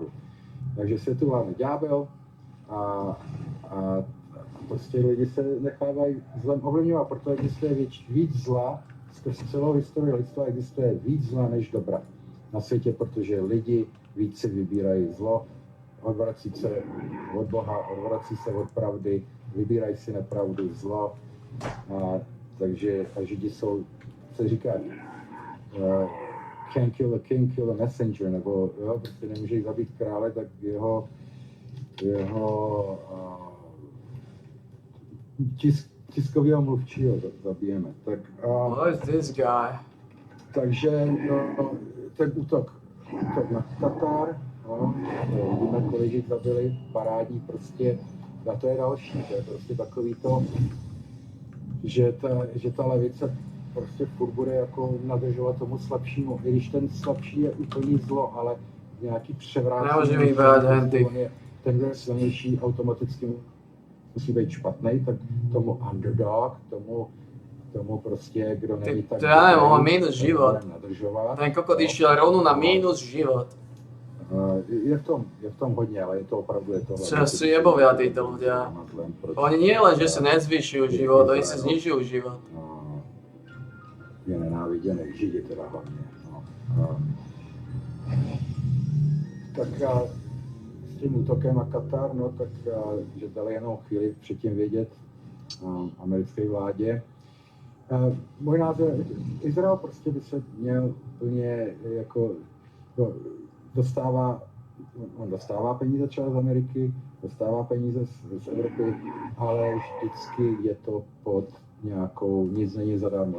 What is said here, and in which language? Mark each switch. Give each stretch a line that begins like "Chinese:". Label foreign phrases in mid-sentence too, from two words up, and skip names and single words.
Czech: Takže světu vládne ďábel a prostě lidi se nechávají zlem ovlivňovat, protože existuje víc zla, skrz celou historii lidstva existuje víc zla než dobra na světě, protože lidi více vybírají zlo, odvrací se od Boha, odvrací se od pravdy, vybírají si nepravdu, zlo, takže Židi jsou, se říká,
English: can't kill a king, kill a messenger,
Czech: nebo jo, prostě nemůže zabít krále, tak jeho tiskového mluvčího zabijeme. Tak,
English: What is this guy?
Czech: Takže ten útok na Katar, vidíme, kolik jich zabili, parádní prostě, a to je další, to je prostě takový to, že ta levice prostě furt bude jako nadržovat tomu slabšímu, i když ten slabší je úplně zlo, ale nějaký převrácení. Nemůže vybrát henty. Ten, kdo je silnější, automaticky musí být špatný, tak tomu underdog, tomu prostě, kdo není tak...
Slovak: To já neviem, on má mínus život. Ten kokot išiel rovno na mínus život.
Czech: Je v tom hodně, ale je to opravdu...
Slovak: Čo sú jebovia títo ľudia. Oni nie len, že si nezvyšujú život, oni si znižujú život.
Czech: Je nenáviděný, Židi teda hlavně. Tak s tím útokem na Katar, no tak, že dali jenom chvíli předtím vědět americké vládě. Můj názor, Izrael prostě by se měl úplně jako, dostává peníze třeba z Ameriky, dostává peníze z Evropy, ale vždycky je to pod nějakou, nic není zadarmo.